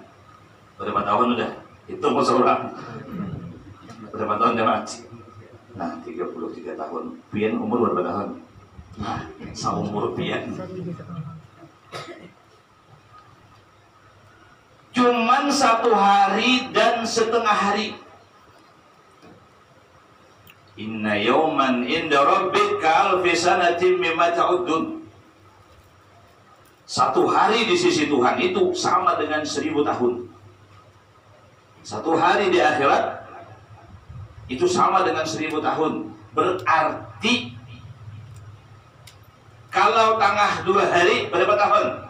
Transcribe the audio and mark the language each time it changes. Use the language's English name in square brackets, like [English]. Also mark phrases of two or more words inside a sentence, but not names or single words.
[Banjar] Berapa tahun udah? Itu mau seorang. Berapa tahun jemaat? Nah, 33 tahun. Pian umur berapa tahun? Nah, sama umur pian. Cuman 1 hari dan setengah hari. [Arabic] إن يوما عند ربك ألف سنة مما تعدون. [Banjar] 1 hari di sisi Tuhan itu sama dengan 1000 tahun. 1 hari di akhirat itu sama dengan 1000 tahun. Berarti kalau tengah 2 hari berapa tahun?